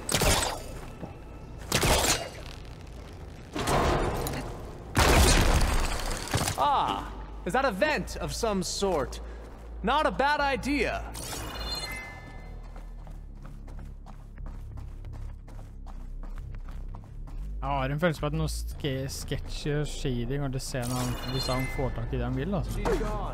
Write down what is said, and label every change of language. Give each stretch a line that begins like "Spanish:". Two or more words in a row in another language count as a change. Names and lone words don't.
English: Ah, is that a vent of some sort? Not a bad idea.
Norwegian: Jeg har en følelse på at noe
English: sketch shady
Norwegian: når du ser når hvis han får tak i det han vil, altså.
English: She's gone.